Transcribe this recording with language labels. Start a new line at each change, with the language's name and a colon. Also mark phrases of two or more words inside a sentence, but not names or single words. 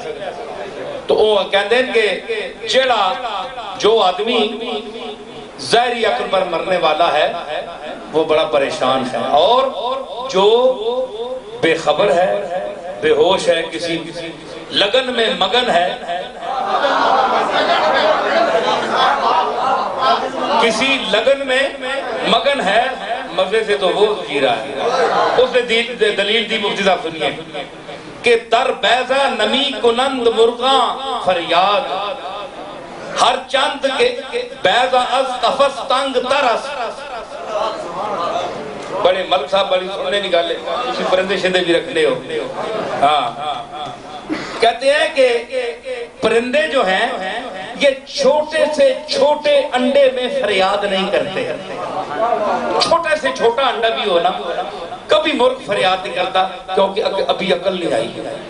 Urdu: تو وہ کہتے ہیں کہ جو آدمی ظاہری عقل پر مرنے والا ہے وہ بڑا پریشان ہے، اور جو بے خبر ہے، بے ہوش ہے، کسی لگن میں مگن ہے، کسی لگن میں مگن ہے، مزے سے تو وہ جی رہا ہے. اس نے دلیل دی مفتی صاحب سنیے کہ
Persian: در بیضہ نمی کنند مرغاں فریاد، ہر چند کے بیضہ از قفص تنگ ترس.
Punjabi: بڑے ملک صاحب بڑی سننے نکالے، اسی پرندے شندے بھی رکھنے ہو.
Urdu: ہاں کہتے ہیں کہ پرندے جو ہیں یہ چھوٹے سے چھوٹے انڈے میں فریاد نہیں کرتے. چھوٹے سے چھوٹا انڈا بھی ہونا کبھی مرغ فریاد نہیں کرتا کیونکہ ابھی عقل نہیں آئی.